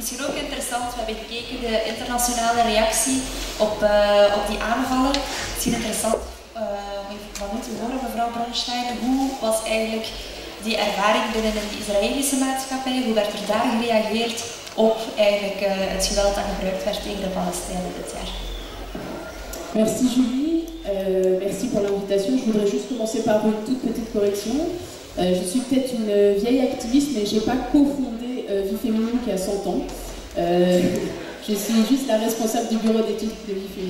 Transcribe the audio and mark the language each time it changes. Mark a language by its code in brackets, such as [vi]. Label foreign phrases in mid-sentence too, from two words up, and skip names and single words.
[nl] Misschien ook interessant, we hebben gekeken de internationale reactie op die aanvallen. Misschien interessant om van u te horen, mevrouw Bronstein, hoe was eigenlijk die ervaring binnen de Israëlische maatschappij, hoe werd er daar gereageerd op eigenlijk het geweld dat gebruikt werd tegen de Palestijnen dit jaar? [fr] Merci Julie, merci pour l'invitation. Je voudrais juste commencer par une toute petite correction. Je suis peut-être une vieille activiste, mais je n'ai pas cofondé Vie Féminine qui a 100 ans. Je suis juste la responsable du bureau d'études de Vie Féminine.